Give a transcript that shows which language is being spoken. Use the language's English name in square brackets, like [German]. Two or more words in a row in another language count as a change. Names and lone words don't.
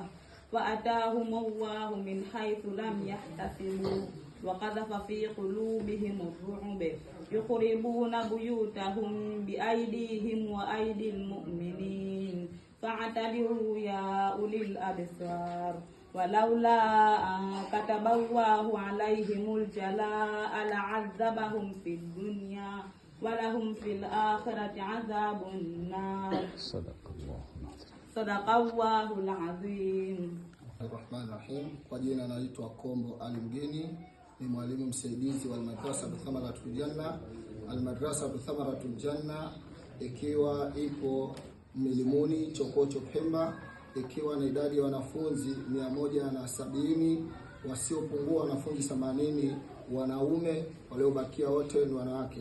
[Arabic] وأتاهم الله من حيث لم يحتسبوا وقذف في قلوبهم الرعب يخربون بيوتهم بأيديهم وأيدي المؤمنين فاعتبروا يا أولي الأبصار ولولا أن كتب الله عليهم الجلاء لعذبهم في الدنيا ولهم في الآخرة عذاب النار. صدق الله العظيم. الرحمن الرحيم. [Swahili] Kwa jina naitwa Kombo Ali Mgeni, ni mwalimu msaidizi wa Al-Madrasa Thamaratul Janna. Al-Madrasa Thamaratul Janna ikiwa ipo Milimuni Chokocho Pemba, ikiwa na idadi ya wanafunzi 170 wasiopungua wanafunzi 80 wanaume, waliobakia wote ni wanawake.